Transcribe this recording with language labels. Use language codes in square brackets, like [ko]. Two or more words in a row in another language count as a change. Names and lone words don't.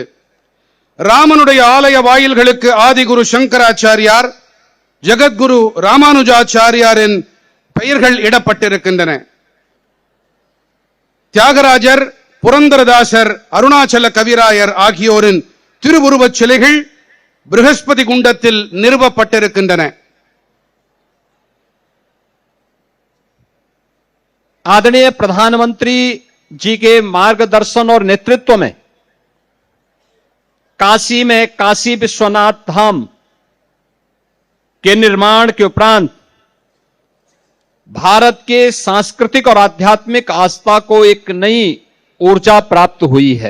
[ta] ராமனுடைய ஆலய வாயில்களுக்கு ஆதிகுரு சங்கராச்சாரியார், ஜெகத்குரு ராமானுஜாச்சாரியாரின் பெயர்கள் இடப்பட்டிருக்கின்றன. தியாகராஜர், புரந்தரதாசர், அருணாச்சல கவிராயர் ஆகியோரின் திருவுருவச் சிலைகள் பிருகஸ்பதி குண்டத்தில் நிறுவப்பட்டிருக்கின்றன. [hi] आदरणीय प्रधानमंत्री जी के मार्गदर्शन और नेतृत्व में काशी में काशी विश्वनाथ धाम के निर्माण के उपरांत भारत के सांस्कृतिक और आध्यात्मिक आस्था को एक नई ऊर्जा प्राप्त हुई है।